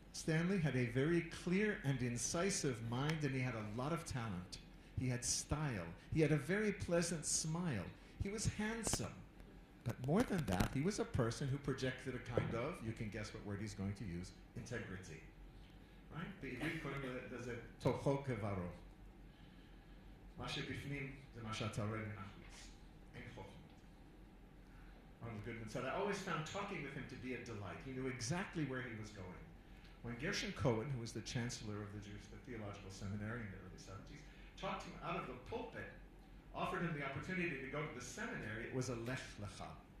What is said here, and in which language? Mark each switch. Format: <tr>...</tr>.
<en>Stanley had a very clear and incisive mind, and he had a lot of talent. He had style. He had a very pleasant smile. He was handsome. But more than that, he was a person who projected a kind of, you can guess what word he's going to use, integrity. Right?</en> <he>בעברית קוראים לזה תוכו כברו. מה שבפנים זה מה שאתה רואה מן החוץ. אין חוכמות.</he> <en>Arnold Goodman said, I always found talking with him to be a delight. He knew exactly where he was going. When Gershon Cohen, who was the chancellor of the Theological Seminary in the early 70s, talked him out of the pulpit, offered him the opportunity to go to the seminary, it was a lech lecha.</en>